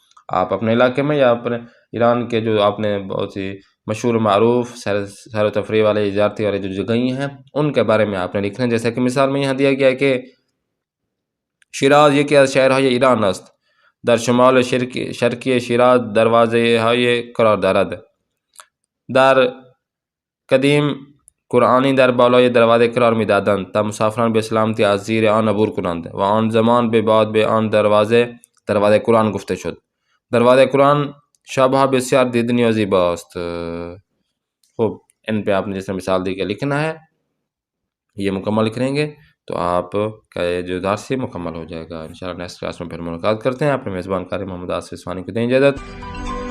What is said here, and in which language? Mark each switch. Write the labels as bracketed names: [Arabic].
[Urdu] آپ اپنے علاقے میں یا اپنے ایران کے جو آپ نے بہت سی مشہور معروف سیر و تفریح والے زیارتی والے جو جگہیں ہیں ان کے بارے میں آپ نے لکھنا ہے۔ جیسا کہ مثال میں یہاں دیا گیا ہے کہ [Persian] شیراز یکی از شهرهای ایران است، در شمال شرقی شیراز دروازه های قرار دارد. در قدیم قرآنی در بالای دروازه قرار میدادند تا مسافران به سلامتی از زیر آن عبور کنند و آن زمان به بعد به آن دروازه قرآن گفته شد. دروازه قرآن شبها بسیار دیدنی و زیباست۔ [Urdu] خوب، ان پہ آپ نے جیسے مثال دی کہ لکھنا ہے، یہ مکمل لکھیں گے تو آپ کا یہ جو درس مکمل ہو جائے گا۔ انشاءاللہ نیکسٹ کلاس میں پھر ملاقات کرتے ہیں۔ اپنے میزبان قاری محمد آصف عثمانی کو دیں اجازت۔